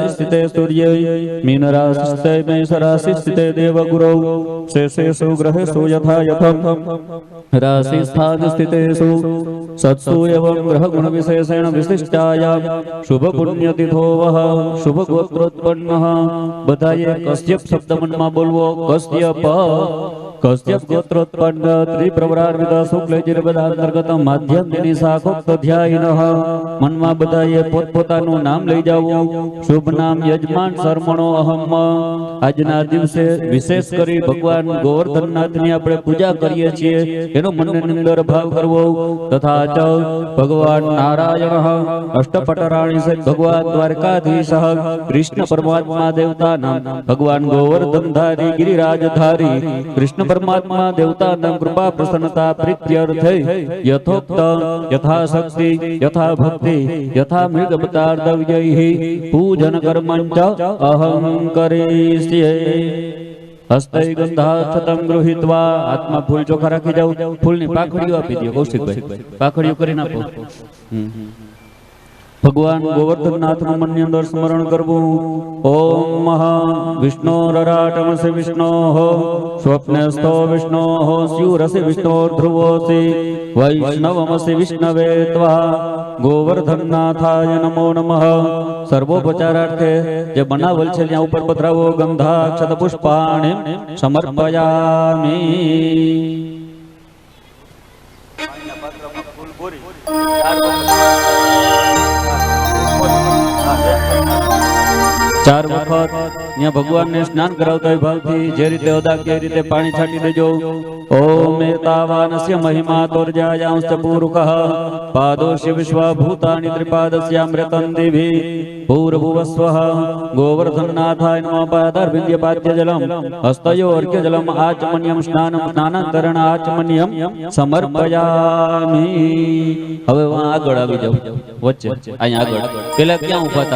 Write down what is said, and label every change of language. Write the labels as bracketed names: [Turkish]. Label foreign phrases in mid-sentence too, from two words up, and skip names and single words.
[Sanskrit] स्थिते सूर्ये मीन राशि स्थिते मेष राशि स्थिते देवगुरौ शेषेषु ग्रहेषु यथा यथं राशि स्थान स्थितेषु सत्सु एवं ग्रह गुण विशेषेण विशिष्टायां शुभ पुण्यतिथो वः शुभ गोत्रोत्पन्नः [Gujarati] બધાએ કશ્યપ શબ્દ મનમાં બોલવો [Sanskrit] कश्यप गोत्रोत्पन्न त्रिप्रवरान्वित शुक्लयजुर्वेदांतर्गत माध्यमदिनी शाखोक्त ध्यायिनः [Gujarati] મનમાં બધાએ પોતપોતાનું નામ લઈ જાવું। [Sanskrit] શુભ નામ યજમાન શર્મણો અહમ। [Gujarati] આજના દિવસે વિશેષ કરી ભગવાન ગોવર્ધનનાથની આપણે પૂજા કરીએ છીએ એનો મનની અંદર ભાવ કરવો। [Sanskrit] તથા ચ ભગવાન નારાયણઃ અષ્ટપટરાણી સહિત ભગવાન દ્વારકાધીશઃ કૃષ્ણ પરમાત્મા દેવતાના ભગવાન ગોવર્ધનધારી ગિરિરાજધારી કૃષ્ણ परमात्मा देवता नाम कृपा प्रसन्नता प्रीत्यर्थे यथोक्त यथाशक्ति यथा भक्ति यथा मृगवतार्दव्यैः पूजन कर्मञ्च अहं करिष्ये। हस्ते गंधाक्षतं गृहीत्वा [Gujarati] આત્મા ફૂલ ચોખા રાખી જાઓ। ફૂલની પાંખડીઓ આપી દો કૌશિક ભાઈ પાંખડીઓ કરીને આપો। ભગવાન ગોવર્ધનનાથ નું મન અંદર સ્મરણ કરવું। [Sanskrit] ओम महा विष्णोरराटमसि विष्णोः स्वप्नस्थो विष्णोः स्यूरसि विष्णोर्ध्रुवोऽसि वैष्णवमसि विष्णवे त्वा गोवर्धननाथाय नमो नमः। [Gujarati] સર્વોપચારાર્થે જે બનાવેલ છે ત્યાં ઉપર પધરાવો। [Sanskrit] गंधाक्षत पुष्पाणि समर्पयामि। [Gujarati] ચાર વખત યહાં ભગવાન ને સ્નાન કરાવતા ભાવ થી જે રીતે અદા કે રીતે પાણી છાંટી દેજો। [Sanskrit] ओम एतावानस्य महिमा तोर्जायांश्च पूरुकः पादोस्य विश्वभूतानि त्रिपादस्यामृतं दिवि भूर्भुवस्वः। गोवर्धननाथाय नमः। पादारविन्द्यपाद्यजलं हस्तयो अर्घ्यजलम् आचमन्यं स्नानं स्नानान्तरण आचमन्यं समर्पयामि। [Gujarati] હવે આગળ આવી જાવ વચ્ચે અહીંયા આગળ પેલા ક્યાં ઊભા હતા?